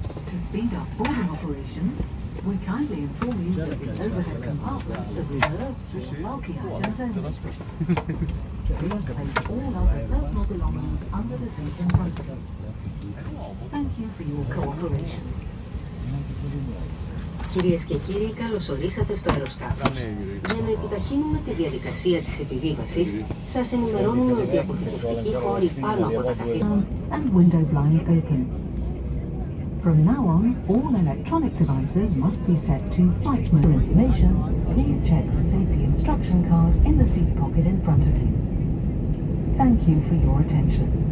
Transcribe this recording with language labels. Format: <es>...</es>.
<en>To speed up boarding operations, we kindly inform you that the overhead compartments are reserved for bulky items only. Please place all other personal belongings under the seat in front of you. Thank you for your cooperation.</en> <el>Κυρίες και κύριοι, καλώς ορίσατε στο αεροσκάφος. Για να επιταχύνουμε τη διαδικασία της επιβίβασης, σας ενημερώνουμε ότι οι αποθηκευτικοί χώροι πάνω από τα καθίσματα</el> <en>and window blind open. From now on, all electronic devices must be set to flight mode. For information, please check the safety instruction card in the seat pocket in front of you. Thank you for your attention.</en>